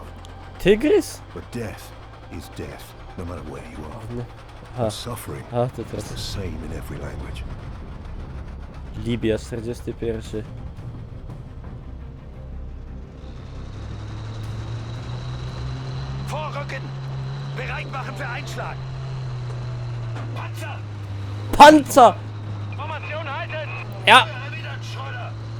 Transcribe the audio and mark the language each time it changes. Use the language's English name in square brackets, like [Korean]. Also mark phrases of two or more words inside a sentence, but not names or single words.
[Polish] Tygrys? [English] But death is death, no matter where you are. Aha. And suffering [Polish] A, to [English] is [Polish] teraz. [English] the same in every language. [Polish] Libia, 41. [German] Vorrücken! Bereit machen für Einschlag! Panzer! Panzer! Formation halten! Ja! Erwidert, Schreuder!